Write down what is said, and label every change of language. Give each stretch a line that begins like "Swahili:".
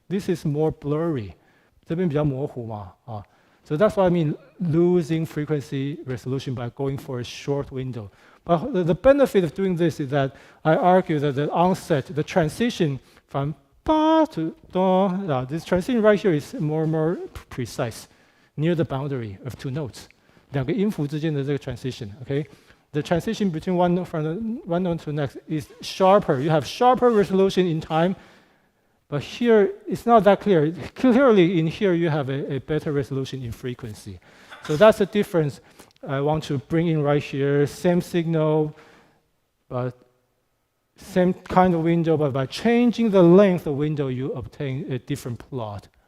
English: This is more blurry.
Chinese: 这边比较模糊嘛,
English: So that's what I mean losing frequency resolution by going for a short window. But the benefit of doing this is that I argue that the onset, the transition from ba to da, this transition right here is more and more precise, near the boundary of two notes.
Chinese: 两个音符之间的这个 transition, okay?
English: The transition between one note to the next is sharper. You have sharper resolution in time, but here it's not that clear. Clearly in here you have a better resolution in frequency. So that's the difference I want to bring in right here. Same signal, but same kind of window, but by changing the length of window, you obtain a different plot.